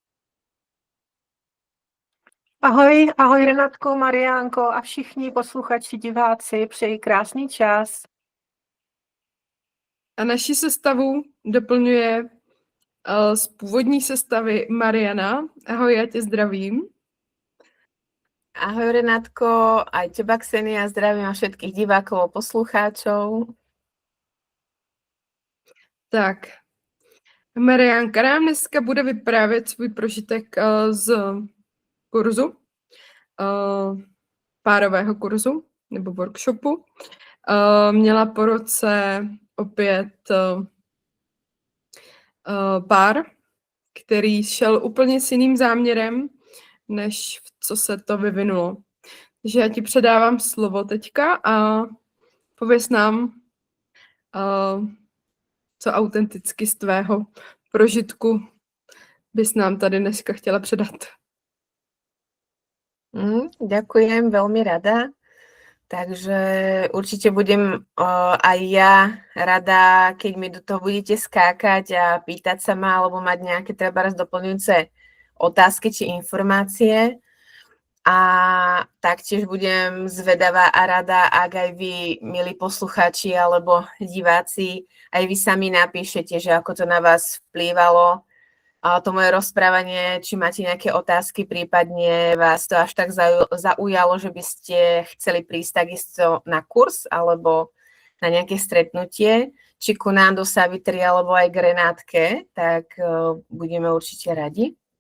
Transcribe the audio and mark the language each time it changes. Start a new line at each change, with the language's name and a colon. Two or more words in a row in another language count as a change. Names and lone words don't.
Czech: Ahoj, ahoj Renatko, Mariánko a všichni posluchači, diváci, přeji krásný čas. A naši sestavu doplňuje z původní sestavy Mariana. Ahoj, já tě zdravím. Ahoj Renátko,
Slovak: aj teba Ksenia, zdravím a všetkých divákov a poslucháčov.
Czech: Tak, Mariánka nám dneska bude vyprávět svůj prožitek z kurzu, párového kurzu nebo workshopu. Měla po roce opět pár, který šel úplně s jiným záměrem, než v co se to vyvinulo. Takže já ti předávám slovo teďka a pověz nám, co autenticky z tvého prožitku bys nám tady dneska chtěla předat.
Slovak: Ďakujem, veľmi rada. Takže určite budem aj ja rada, keď mi do toho budete skákať a pýtať sa ma, alebo mať nejaké trebárs doplňujúce otázky či informácie. A taktiež budem zvedavá a rada, ak aj vy, milí poslucháči alebo diváci, aj vy sami napíšete, že ako to na vás vplývalo to moje rozprávanie, či máte nejaké otázky, prípadne vás to až tak zaujalo, že by ste chceli prísť takisto na kurz alebo na nejaké stretnutie, či ku nám do Savitry alebo aj k Renátke, tak budeme určite radi.